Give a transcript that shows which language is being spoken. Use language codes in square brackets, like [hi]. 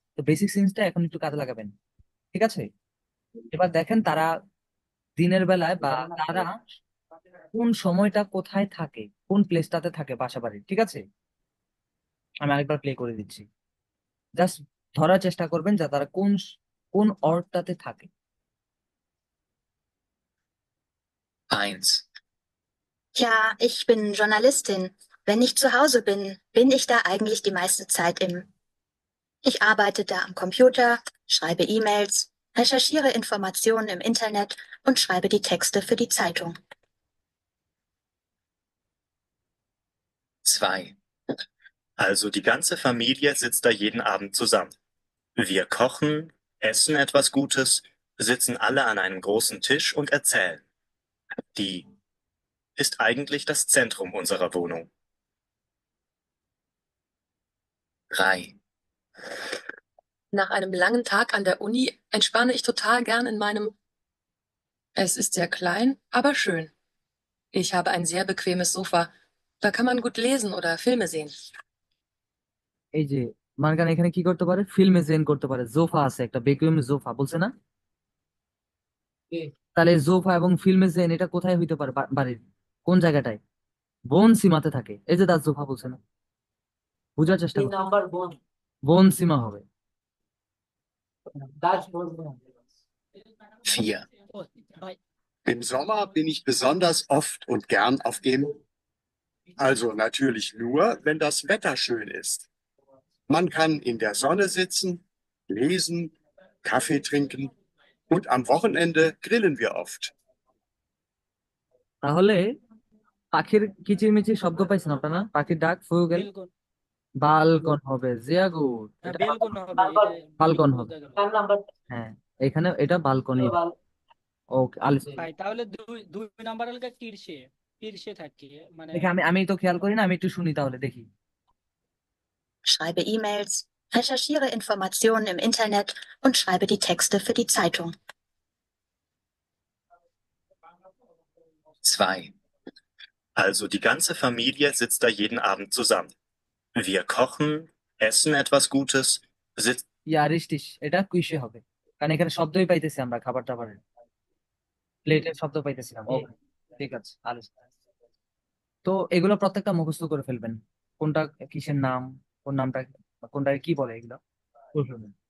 [bn] তো বেসিক সেন্সটা এখন একটু কাজে লাগাবেন, ঠিক আছে? এবার দেখেন তারা দিনের বেলায় বা তারা কোন সময়টা কোথায় থাকে, কোন প্লেসটাতে থাকে বাসা বাড়ির, ঠিক আছে? আমি আরেকবার প্লে করে দিচ্ছি। জাস্ট ধরার চেষ্টা করবেন যে তারা কোন কোন অর্থটাতে থাকে। 1. [de] Ja, ich bin Journalistin. Wenn ich zu Hause bin, bin ich da eigentlich die meiste Zeit im. Ich arbeite da am Computer, schreibe E-Mails, recherchiere Informationen im Internet und schreibe die Texte für die Zeitung. 2. Also die ganze Familie sitzt da jeden Abend zusammen. Wir kochen, essen etwas Gutes, sitzen alle an einem großen Tisch und erzählen. Die ist eigentlich das Zentrum unserer Wohnung. 3. Nach einem langen Tag an der Uni entspanne ich total gern in meinem. Es ist sehr klein, aber schön. Ich habe ein sehr bequemes Sofa. Da kann man gut lesen oder Filme sehen. [bn] এই যে মার্গান এখানে কি করতে পারে, ফিল্মে gen করতে পারে। জোফা আছে একটা, বেকুয়েম জোফা বলছে না? জি। তাহলে জোফা এবং ফিল্মে জেন এটা কোথায় হইতে পারে, বাড়ির কোন জায়গাটায়? বোন সীমাতে থাকে। এই যে দাস জোফা বলছে না, বোঝার চেষ্টা 3 করো। নাম্বার বোন, বোন সীমা হবে। দাস বলবো। 4. ও ভাই, [de] Im Sommer bin ich besonders oft und gern auf dem, Also natürlich nur, wenn das Wetter schön ist. Man kann in der Sonne sitzen, lesen, Kaffee trinken und am Wochenende grillen wir oft. [bn] তাহলে পাখির কিচিরমিচির শব্দ পাইছেন আপনারা? পাখির ডাক ফুয়েগেল বেলকন বালকন হবে, Zia good. হ্যাঁ এটা বেলকন হবে, এটা বালকন হবে। বোঝা গেল। হ্যাঁ, এখানে এটা বালকনি। ওকে আলিস, ভাই তাহলে দুই দুই নাম্বার হলো কিরসে, কিরসে থাকে মানে দেখি আমি তো খেয়াল করি না, আমি একটু শুনি তাহলে দেখি। [de] Schreibe E-Mails, recherchiere Informationen im Internet und schreibe die Texte für die Zeitung. 2. Also die ganze Familie sitzt da jeden Abend zusammen. Wir kochen, essen etwas Gutes, sitzen. [bn] ইয়া রিস্টিস, এটা কুইশে হবে, কারণ এখানে শব্দই পাইতেছি আমরা, খাবার টাবারের প্লেটের শব্দ পাইতেছিলাম। ওকে ঠিক আছে আলিস। তো এগুলো প্রত্যেকটা মুখস্থ করে ফেলবেন, কোনটা কিসের নাম, কোন নামটা, কোনটা কি বলে, এগুলো করে ফেলবেন।